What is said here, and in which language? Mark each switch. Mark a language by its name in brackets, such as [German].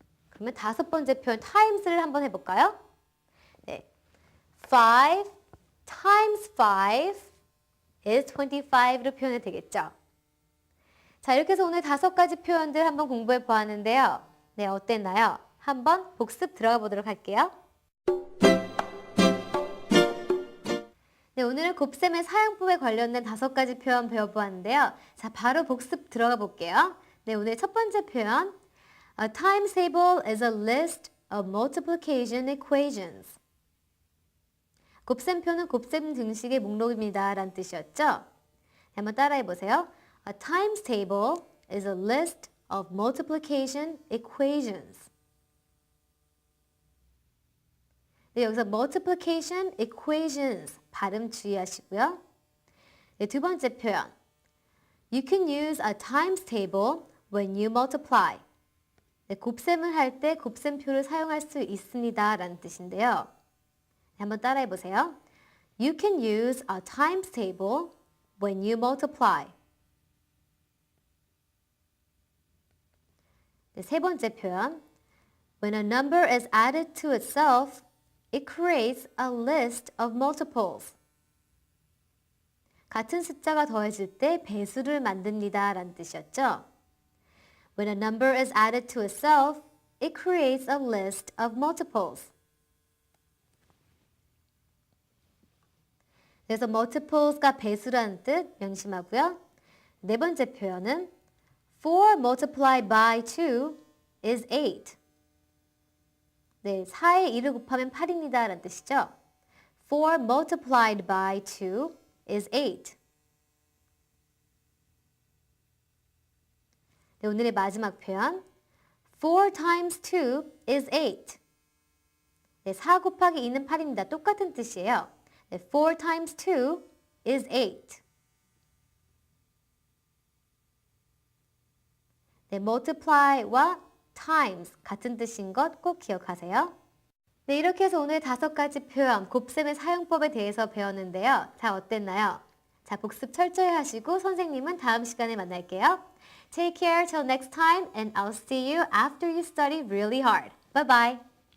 [Korean] 그러면 다섯 번째 표현 times를 한번 해볼까요? 네, [English] 5 times 5 is 25 [Korean] 로 표현해도 되겠죠? 자, 이렇게 해서 오늘 5가지 표현들 한번 공부해 보았는데요. 네, 어땠나요? 한번 복습 들어가 보도록 할게요. 네, 오늘은 곱셈의 사용법에 관련된 5가지 표현 배워보았는데요. 자, 바로 복습 들어가 볼게요. 네, 오늘 첫 번째 표현. [English] A times table is a list of multiplication equations. [Korean] 곱셈표는 곱셈 등식의 목록입니다. 라는 뜻이었죠? 한번 따라해 보세요. [English] A times table is a list of multiplication equations. [Korean] 네, 여기서 multiplication equations 발음 주의하시고요. 네, 두 번째 표현. [English] You can use a times table when you multiply. [Korean] 네, 곱셈을 할 때 곱셈표를 사용할 수 있습니다. 라는 뜻인데요. 네, 한번 따라해 보세요. [English] You can use a times table when you multiply. [Korean] 네, 세 번째 표현. [English] When a number is added to itself, it creates a list of multiples. [Korean] 같은 숫자가 더해질 때 배수를 만듭니다. 라는 뜻이었죠. [English] When a number is added to itself, it creates a list of multiples. [Korean] 그래서 multiples가 배수라는 뜻 명심하고요. 네 번째 표현은 [English] 4 multiplied by 2 is 8. [Korean] 네, 4에 2를 곱하면 8입니다. 라는 뜻이죠. [English] 4 multiplied by 2 is 8. [Korean] 네, 오늘의 마지막 표현. [English] 4 times 2 is 8. [Korean] 네, 4 곱하기 2는 8입니다. 똑같은 뜻이에요. 네, [English] 4 times 2 is 8. [Korean] 네, multiply와 times 같은 뜻인 것 꼭 기억하세요. 네, 이렇게 해서 오늘 5가지 표현, 곱셈의 사용법에 대해서 배웠는데요. 자, 어땠나요? 자, 복습 철저히 하시고 선생님은 다음 시간에 만날게요. [English] Take care till next time and I'll see you after you study really hard. Bye bye.